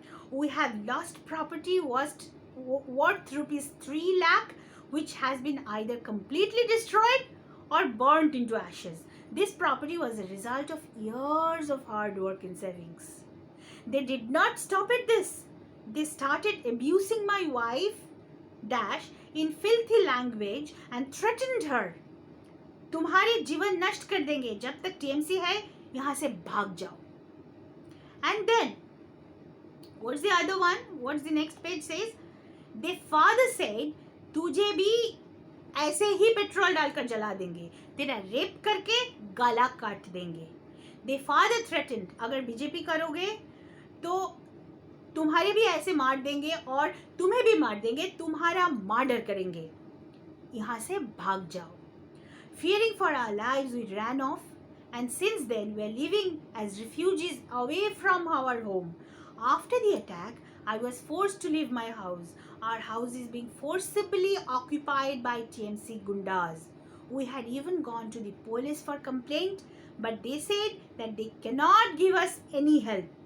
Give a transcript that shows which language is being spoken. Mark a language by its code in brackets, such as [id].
[en] We have lost property worth rupees 3 lakh, which has been either completely destroyed or burnt into ashes. This property was a result of years of hard work and savings. They did not stop at this. They started abusing my wife dash in filthy language and threatened her. [hi] तुम्हारे जीवन नष्ट कर देंगे, जब तक TMC है यहाँ से भाग जाओ. [en] And then what's the other one? What's the next page says? Their father said, [hi] तुझे भी ऐसे ही पेट्रोल डालकर जला देंगे, तेरा रेप करके गला काट देंगे. [en] Their father threatened, [hi] अगर बीजेपी करोगे तो तुम्हारे भी ऐसे मार देंगे और तुम्हें भी मार देंगे, तुम्हारा मर्डर करेंगे, यहाँ से भाग जाओ. [en] Fearing for our lives, we ran off, and since then we are living as refugees away from our home. After the attack, I was forced to leave my house. Our house is being forcibly occupied by TMC Gundas. We had even gone to the police for complaint, but they said that they cannot give us any help.